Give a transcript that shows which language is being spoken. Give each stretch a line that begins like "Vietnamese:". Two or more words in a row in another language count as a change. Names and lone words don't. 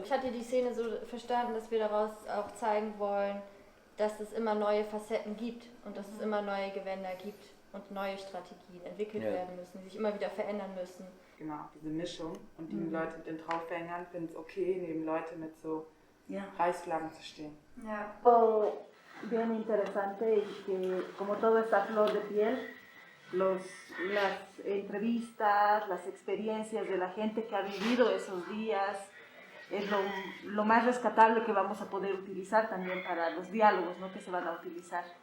German: Ich hatte die Szene so verstanden, dass wir daraus auch zeigen wollen, dass es immer neue Facetten gibt und dass es immer neue Gewänder gibt und neue Strategien entwickelt werden müssen, die sich immer wieder verändern müssen. Genau, diese Mischung und die Leute mit den Traufhängern finden es okay, neben Leute mit so Reichsflaggen zu stehen. Ja.
Spanish: Bien interesante y que como todo está a flor de piel, las entrevistas, las experiencias de la gente que ha vivido esos días, es lo más rescatable que vamos a poder utilizar también para los diálogos, ¿no?, que se van a utilizar.